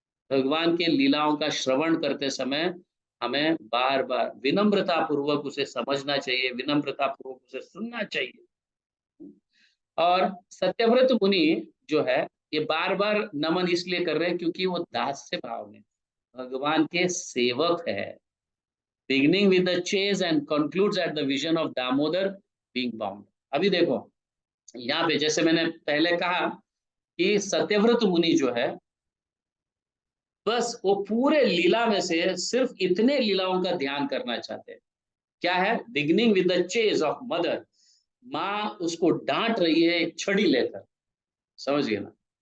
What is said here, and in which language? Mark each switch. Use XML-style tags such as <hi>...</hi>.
<hi>भगवान के लीलाओं का श्रवण करते समय हमें बार बार विनम्रता पूर्वक उसे समझना चाहिए, विनम्रता पूर्वक उसे सुनना चाहिए। और सत्यव्रत मुनि जो है ये बार बार नमन इसलिए कर रहे हैं क्योंकि वो दास्य भाव में भगवान के सेवक है।</hi> <en>Beginning with the chase and concludes at the vision of Damodar being bound.</en> <hi>अभी देखो यहाँ पे जैसे मैंने पहले कहा कि सत्यव्रत मुनि जो है बस वो पूरे लीला में से सिर्फ इतने लीलाओं का ध्यान करना चाहते हैं। क्या है?</hi> <en>beginning with the chase of mother,</en> <hi>माँ उसको डांट रही है एक छड़ी लेकर, समझिए ना।</hi>